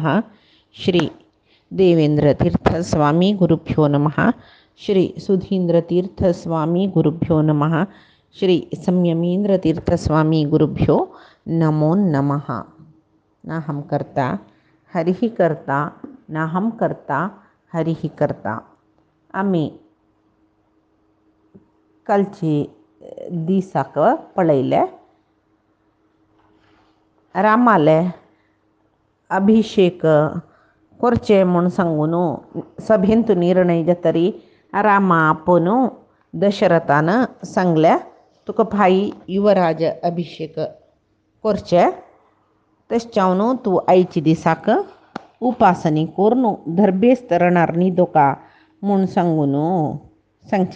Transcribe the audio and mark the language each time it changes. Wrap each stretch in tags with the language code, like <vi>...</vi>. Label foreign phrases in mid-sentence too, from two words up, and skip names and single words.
<sa>श्री देवेन्द्रतीर्थस्वामी गुरुभ्यो नमः। श्री सुधीन्द्रतीर्थस्वामी गुरुभ्यो नमः। श्री संयमीन्द्रतीर्थस्वामी गुरुभ्यो नमो नमः। नाहं कर्ता हरिः कर्ता, नाहं कर्ता हरिः कर्ता.</sa> <kok>आम्ही कालची दिसाक पळयले रामाले अभिषेक करचे म्हूण सांगून सभेंत निर्णय जातरी रामा आपूण दशरथान सांगले तुका भाई युवराज अभिषेक करचे, तशें तूं आयच्या दिसाक उपासनी करून धर्बेस्त रानार न्हिदोका म्हूण सांगून सांगचे.</kok>